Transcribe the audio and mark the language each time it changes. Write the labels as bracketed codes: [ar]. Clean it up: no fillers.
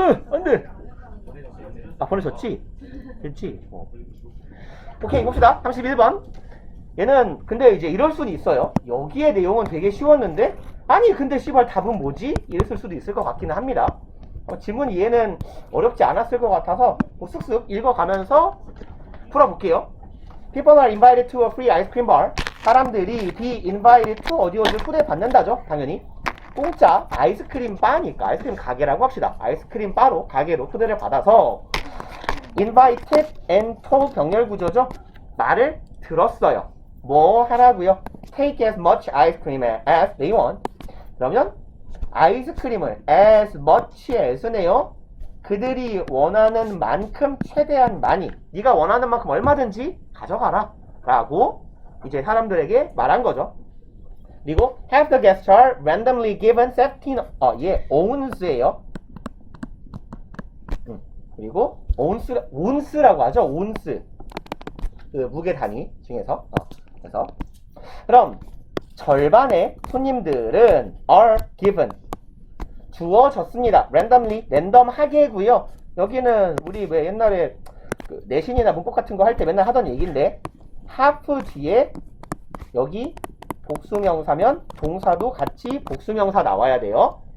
[ko] 안돼! 보내줬지? 됐지? 오케이, 봅시다. 31번. 얘는 근데 이제 이럴 수는 있어요. 여기에 내용은 되게 쉬웠는데 아니 근데 씨발 답은 뭐지? 이랬을 수도 있을 것 같기는 합니다. 지문 이해는 어렵지 않았을 것 같아서 쓱쓱 읽어가면서 풀어볼게요. [en] People are invited to a free ice cream bar. [ko] 사람들이 [en] be invited to [ko] 어디 초대받는다죠. 당연히 공짜 아이스크림 바니까 아이스크림 가게라고 합시다. 아이스크림 바로 가게로 초대를 받아서 [en] invited and told [ko] 병렬 구조죠. 말을 들었어요. 뭐 하라고요? [en] Take as much ice cream as they want. [ko] 그러면 아이스크림을 as much as네요. 그들이 원하는 만큼 최대한 많이 네가 원하는 만큼 얼마든지 가져가라 라고 이제 사람들에게 말한 거죠. 그리고 [en] have the guests are randomly given 17 ounce예요. [ko] 그리고 온스라고 하죠. 온스 그 무게 단위 중에서 그래서 그럼 절반의 손님들은 [en] are given [ko] 주어졌습니다. randomly 랜덤하게고요. 여기는 우리 왜 옛날에 그 내신이나 문법 같은 거 할 때 맨날 하던 얘기인데 have 뒤에 여기 복수명사면 동사도 같이 복수명사 나와야 돼요.